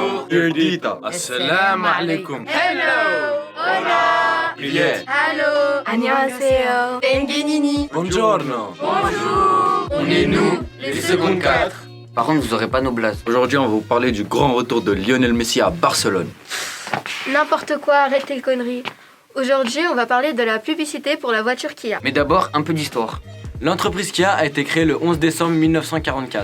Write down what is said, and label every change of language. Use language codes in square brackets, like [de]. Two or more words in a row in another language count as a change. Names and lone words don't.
[en] Dear Dita, [ar] assalamu alaikum. [en] Hello. Hola. [ru] Privet. [en] Hello. [ko] Annyeonghaseyo. Bengenini. [it] Buongiorno. [fr] Bonjour. On est nous, les secondes 4. Par contre, vous aurez pas nos blazes. Aujourd'hui, on va vous parler du grand retour de Lionel Messi à Barcelone. N'importe quoi, arrête tes conneries. Aujourd'hui, on va parler de la publicité pour la voiture Kia. Mais d'abord, un peu d'histoire. L'entreprise Kia a été créée le 11 décembre 1944.